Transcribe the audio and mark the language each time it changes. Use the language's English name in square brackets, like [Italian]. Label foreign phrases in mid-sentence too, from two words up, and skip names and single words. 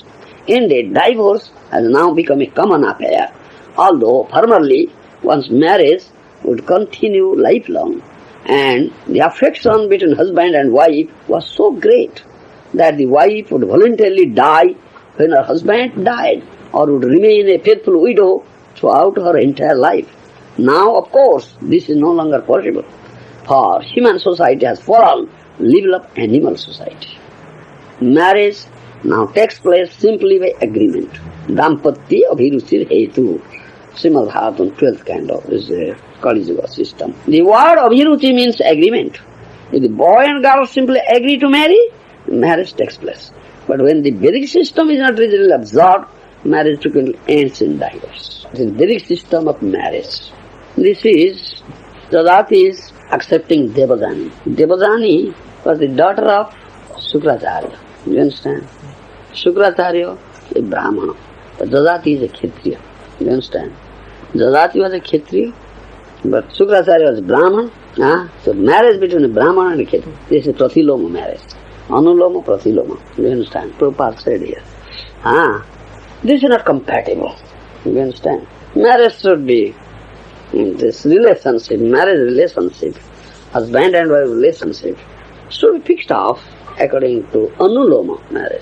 [English] Indeed, divorce has now become a common affair, although formerly one's marriage would continue lifelong, and the affection between husband and wife was so great that the wife would voluntarily die when her husband died, or would remain a faithful widow throughout her entire life. Now, of course, this is no longer possible, for human society has fallen level of animal society. Marriage now takes place simply by agreement. [Sanskrit] Dampatya abhiruchir hetu. [English] Srimad 12th canto is a Kali Yuga system. The word abhiruchi means agreement. If the boy and girl simply agree to marry, marriage takes place. But when the Vedic system is not reasonably observed, marriage frequently ends in divorce. It is the Vedic system of marriage. This is Jadati's accepting Devajani. Devajani was the daughter of Shukracharya. You understand? Shukracharya is a Brahmana, but Jadati is a Kshatriya. You understand? Jadati was a Kshatriya, but Shukracharya was Brahman. So marriage between a Brahmana and a Kshatriya, this is pratiloma marriage. [Sanskrit] Anuloma, pratiloma. [English] You understand? Prabhupada said here. This is not compatible. You understand? Marriage should be this relationship, marriage relationship, husband and wife relationship, should be fixed off according to anuloma marriage.